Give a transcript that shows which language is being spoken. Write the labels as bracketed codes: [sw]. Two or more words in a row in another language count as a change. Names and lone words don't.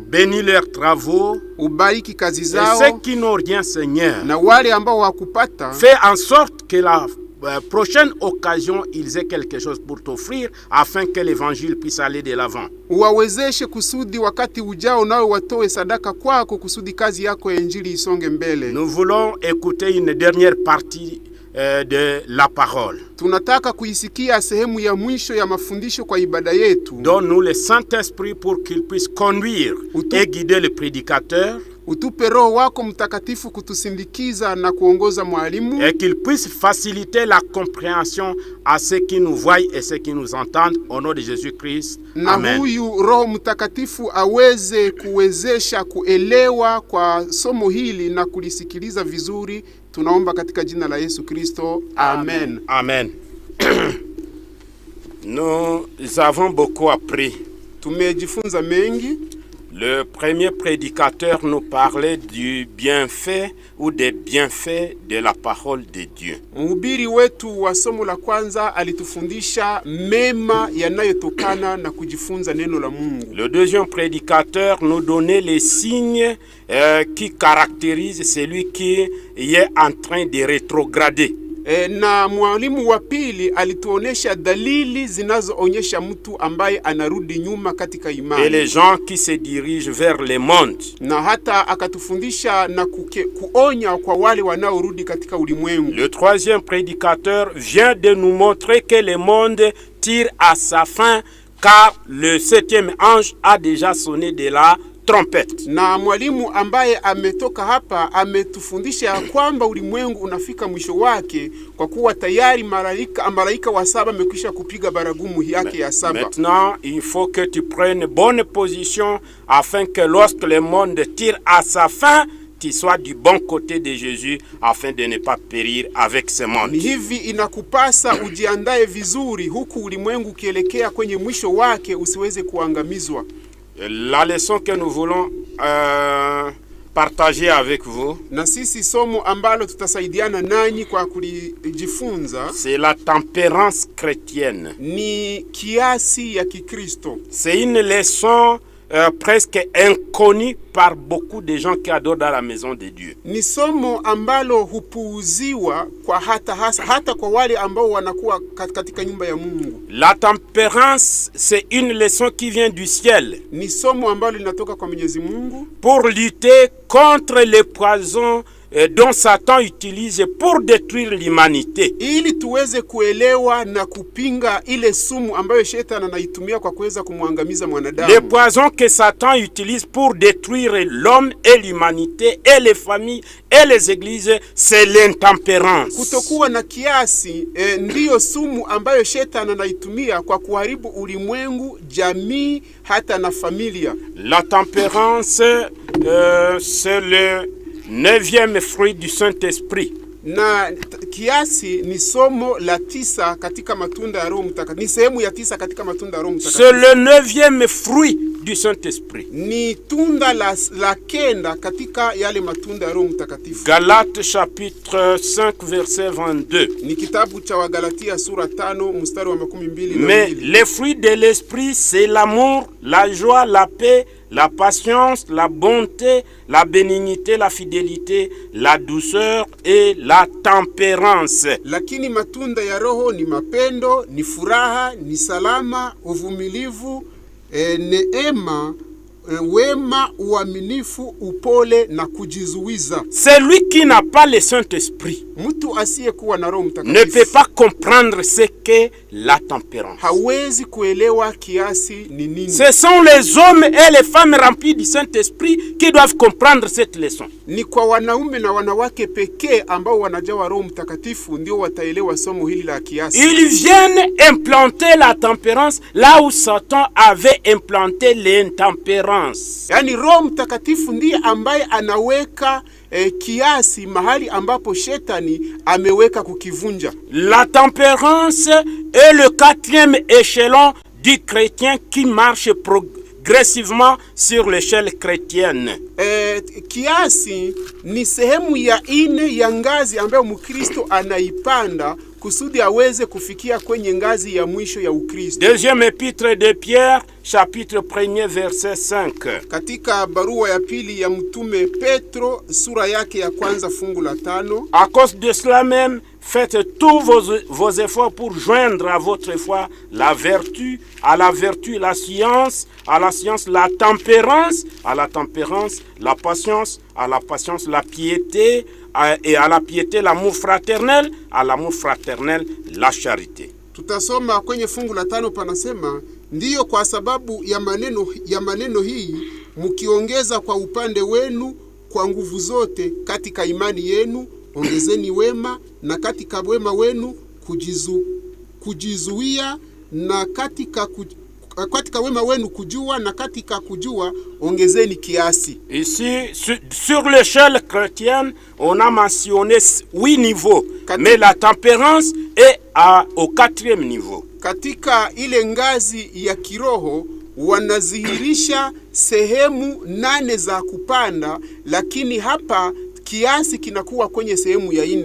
[fr] Bénis leurs travaux. [sw] Ubariki kazi zao. [fr] Et ceux qui n'ont rien, Seigneur. [sw] Na wale ambao wakupata. [fr] Fais en sorte que la prochaine occasion, ils aient quelque chose pour t'offrir afin que l'évangile puisse aller de l'avant. [sw] Uwawezeshe kusudi wakati ujao nao watoe sadaka kwako kusudi kazi yako ya injili isonge mbele. [fr] Nous voulons écouter une dernière partie de la parole. [sw] Tunataka kuisikia sehemu ya mwisho ya mafundisho kwa ibada yetu. [fr] Donne-nous le Saint-Esprit pour qu'il puisse conduire et guider le prédicateur. [sw] Utupe Roho wako Mtakatifu kutusindikiza na kuongoza mwalimu. [fr] Et qu'il puisse faciliter la compréhension à ceux qui nous voient et ceux qui nous entendent au nom de Jésus-Christ. Amen. [sw] Na huyu Roho Mtakatifu aweze kuwezesha kuelewa kwa somo hili na kulisikiliza vizuri. Tunaomba katika jina la Yesu Kristo. Amen. Amen. [fr] Nous avons beaucoup appris. [sw] Tumejifunza mengi. [fr] Le premier prédicateur nous parlait du bienfait ou des bienfaits de la parole de Dieu. [sw] Mhubiri wetu wa somo la kwanza alitufundisha mema yanayotokana na kujifunza neno la Mungu. [fr] Le deuxième prédicateur nous donnait les signes qui caractérisent celui qui est en train de rétrograder. [sw] Na mwalimu wa pili alituonesha dalili zinazoonyesha mtu ambaye anarudi nyuma katika imani. [fr] Et les gens qui se dirigent vers le monde. [sw] Na hata akatufundisha na kuonya kwa wale wanaorudi katika ulimwengu. [fr] Le troisième prédicateur vient de nous montrer que le monde tire à sa fin car le 7e ange a déjà sonné de la trompette. [sw] Na mwalimu ambaye ametoka hapa ametufundisha kwamba ulimwengu unafika mwisho wake kwa kuwa tayari malaika wa 7 amekwisha kupiga baragumu yake ya 7. [fr] Maintenant, il faut que tu prennes bonne position afin que lorsque le monde tire à sa fin, tu sois du bon côté de Jésus afin de ne pas périr avec ce monde. [sw] Ni hivi inakupasa ujiandae vizuri huku ulimwengu kielekea kwenye mwisho wake usiweze kuangamizwa. [fr] La leçon que nous voulons partager avec vous, [sw] na sisi somo ambalo tutasaidiana nanyi kwa kulijifunza, [fr] c'est la tempérance chrétienne. [sw] ni kiasi ya Kikristo. [fr] C'est une leçon presque inconnue par beaucoup de gens qui adorent dans la maison de Dieu. [sw] Ni somo ambalo hupuuziwa kwa hata kwa wale ambao wanakuwa katika nyumba ya Mungu. [fr] La tempérance, c'est une leçon qui vient du ciel. [sw] Ni somo ambalo linatoka kwa Mwenyezi Mungu [fr] pour lutter contre les poisons dont Satan utilise pour détruire l'humanité. [sw] ili tuweze kuelewa na kupinga ile sumu ambayo shetani anaitumia kwa kuweza kumwangamiza mwanadamu. [fr] Les poisons que Satan utilise pour détruire l'homme et l'humanité et les familles et les églises, c'est l'intempérance. [sw] Kutokuwa na kiasi ndiyo sumu ambayo shetani anaitumia kwa kuharibu ulimwengu, jamii, hata na familia. [fr] La tempérance, c'est le 9e fruit du Saint-Esprit. [sw] Na kiasi ni somo la 9 katika matunda ya Roho Mtakatifu. Ni sehemu ya 9 katika matunda ya Roho Mtakatifu. [fr] C'est le 9e fruit du Saint-Esprit. [sw] Ni tunda la 9 katika yale matunda ya Roho Mtakatifu. [fr] Galates chapitre 5 verset 22. [sw] Ni kitabu cha Wagalatia sura 5 mstari wa 12. [fr] Mais les fruits de l'esprit, c'est l'amour, la joie, la paix, la patience, la bonté, la bénignité, la fidélité, la douceur et la tempérance. [sw] Lakini matunda ya Roho ni mapendo, ni furaha, ni salama, uvumilivu, neema, wema, uaminifu, upole na kujizuiza. [fr] Celui qui n'a pas le Saint-Esprit [sw] Mtu asiyekuwa na Roho [fr] ne [sw] Mtakatifu [fr] peut pas comprendre ce qu'est la tempérance. [sw] hawezi kuelewa kiasi ni nini. [fr] Ce sont les hommes et les femmes remplis du Saint-Esprit qui doivent comprendre cette leçon. [sw] Ni kwa wanaume na wanawake pekee ambao wanajawa Roho Mtakatifu ndio wataelewa somo hili la kiasi. [fr] Ils viennent implanter la tempérance là où Satan avait implanté l'intempérance. [sw] Yaani Roho Mtakatifu ndiye ambaye anaweka kiasi mahali ambapo shetani ameweka kukivunja. [fr] La tempérance est le 4e échelon du chrétien qui marche progressivement sur l'échelle chrétienne. [sw] Kiasi ni sehemu ya 4 ya ngazi ambayo Mkristo anaipanda kusudi aweze kufikia kwenye ngazi ya mwisho ya Ukristo. [fr] Deuxième épître de Pierre, chapitre 1er, verset 5. [sw] Katika barua ya pili ya mtume Petro sura yake ya kwanza fungu la 5. [fr] À cause de cela même, faites tous vos efforts pour joindre à votre foi la vertu, à la vertu la science, à la science la tempérance, à la tempérance la patience, à la patience la piété, et à la piété l'amour fraternel, à l'amour fraternel la charité. [sw] Tutasoma kwenye fungu la 5 panasema, ndiyo kwa sababu ya maneno hii mkiongeza kwa upande wenu kwa nguvu zote katika imani yenu, ongezeni wema, na katika wema wenu kujizuia, na katika wema wenu kujua, na katika kujua ongezeni kiasi. [fr] Ici, sur l'échelle chrétienne, on a mentionné 8 niveaux, mais la tempérance est au 4e niveau. [sw] Katika ile ngazi ya kiroho wanazihirisha sehemu 8 za kupanda, lakini hapa kiasi kinakuwa kwenye sehemu ya 4.